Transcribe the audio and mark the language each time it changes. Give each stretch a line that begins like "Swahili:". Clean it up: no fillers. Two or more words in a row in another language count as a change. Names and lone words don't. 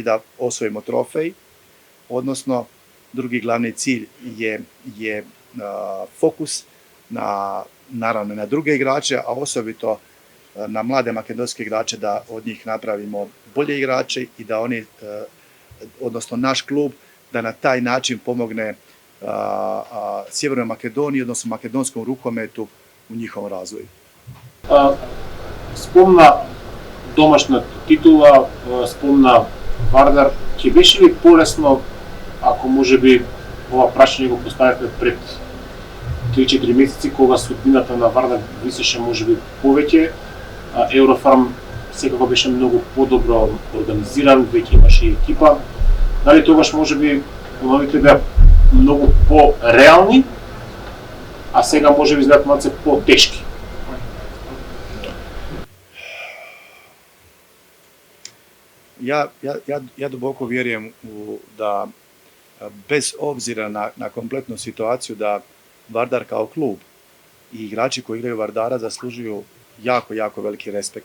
Croatian: da osvojimo trofej, odnosno drugi glavni cilj je fokus naravno na druge igrače, a osobito na mlade makedonske igrače, da od njih napravimo bolje igrače i da oni, odnosno naš klub, da na taj način pomogne Sjevernoj Makedoniji, odnosno makedonskom rukometu u njihovom razvoju.
Macedonian: Спомна домашна титула, спомна Вардар. Ќе беше ли полесно ако можеби ова прашање го поставивме пред 3-4 месеци, кога судбината на Вардар висеше можеби повеќе, Еврофарм секако беше многу подобро организиран, веќе имаше и екипа. Дали тогаш можеби плановите беа многу по-реални, а сега можеби изгледат малце по-тешки?
Croatian: Ja duboko vjerujem da bez obzira na kompletnu situaciju da Vardar kao klub i igrači koji igraju Vardara zaslužuju jako, jako veliki respekt.